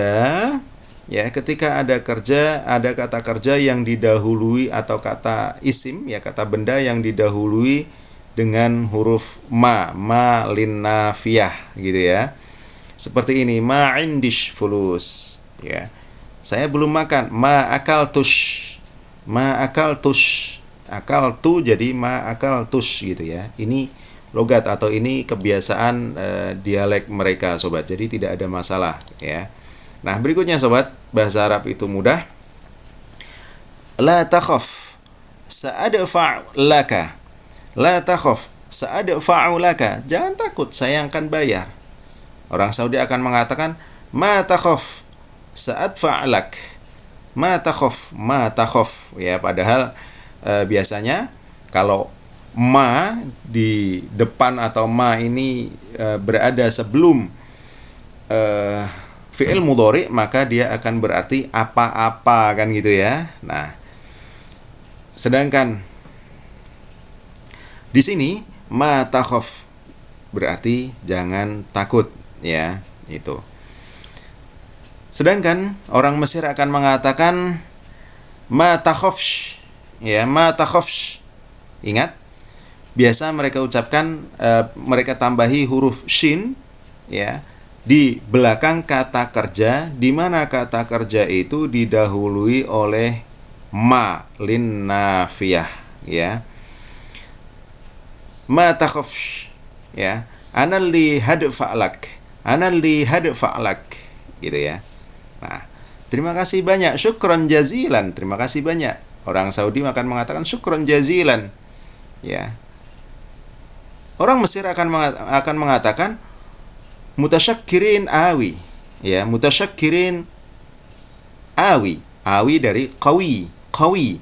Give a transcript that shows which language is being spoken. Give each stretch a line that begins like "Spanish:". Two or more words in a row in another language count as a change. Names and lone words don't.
Indonesian: Ya, ketika ada kata kerja yang didahului atau kata isim, ya, kata benda yang didahului dengan huruf
Arabic: ما النافية
Indonesian: gitu ya. Seperti ini,
Arabic: ما عنديش فلوس,
Indonesian: ya. Saya belum makan,
Arabic: ما أكلتش. ما أكلتش.
Indonesian: Akaltu jadi
Arabic: ما أكلتش
Indonesian: gitu ya. Ini logat atau ini kebiasaan dialek mereka sobat. Jadi tidak ada masalah ya. Nah, berikutnya sobat, bahasa Arab itu mudah.
Arabic: لا تخف، سأدفع لك. لا تخف، سأدفع لك.
Indonesian: Jangan takut, saya akan bayar. Orang Saudi akan mengatakan
Arabic: ما تخاف، سأدفع لك. ما تخاف، ما تخاف.
Indonesian: Ya, padahal biasanya kalau ma di depan atau ma ini berada sebelum
Arabic: فعل مضارع,
Indonesian: maka dia akan berarti apa-apa kan gitu ya. Nah, sedangkan di sini
Arabic: ما تخاف
Indonesian: berarti jangan takut. ya, itu. Sedangkan orang Mesir akan mengatakan
Arabic: ما تخافش,
Indonesian: ya,
Arabic: ما تخافش.
Indonesian: Ingat, biasa mereka ucapkan, mereka tambahi huruf shin, ya, di belakang kata kerja, di mana kata kerja itu didahului oleh
Arabic: ما النافية,
Indonesian: ya.
Arabic: ما تخافش, ya. أنا لي حدفعلك، أنا لي حدفعلك,
Indonesian: gitu ya. Nah, terima kasih banyak,
Arabic: شكرا جزيلا,
Indonesian: terima kasih banyak. Orang Saudi akan mengatakan
Arabic: شكرا جزيلا,
Indonesian: ya. Orang Mesir akan mengatakan
Arabic: متشكرين أوي,
Indonesian: ya,
Arabic: متشكرين أوي,
Indonesian: awi dari
Arabic: قوي، قوي.